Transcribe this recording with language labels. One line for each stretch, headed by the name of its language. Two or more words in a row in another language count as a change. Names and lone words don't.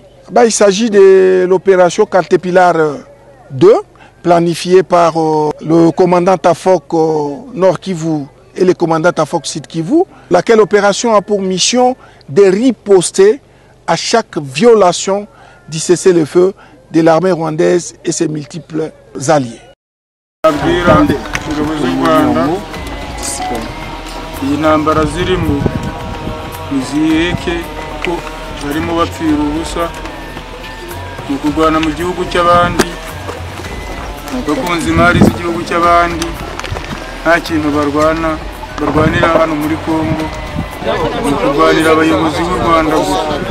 French: Il s'agit de l'opération Caterpillar 2, planifié par le commandant Tafok Nord Kivu et le commandant Tafok Sud Kivu, laquelle opération a pour mission de riposter à chaque violation du cessez-le-feu de l'armée rwandaise et ses multiples alliés.
Kinyarwanda: bakunze imari z'igihugu cy'abandi nta kintu barwanira hano muri Kongo kurwanira abayobozi b'u Rwanda gusa